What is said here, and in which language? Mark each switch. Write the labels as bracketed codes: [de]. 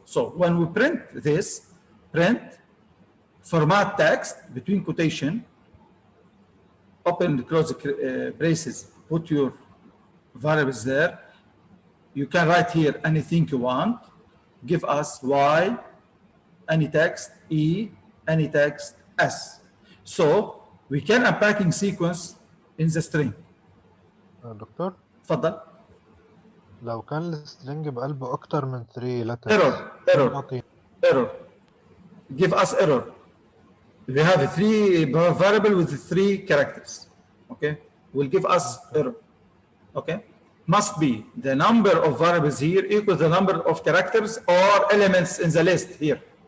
[en] So when we print this, print format text between quotation, open and close the braces, put your variables there. You can write here anything you want. give us Y, any text, E, any text, S. So we can unpacking sequence in the string. [ar] دكتور اتفضل. لو كان السترنج بقلبه أكتر من 3 [en] letters error. Give us error. We have a 3 variable with 3 characters. Okay, will give us error. Okay, must be the number of variables here equals the number of characters or elements in the list here.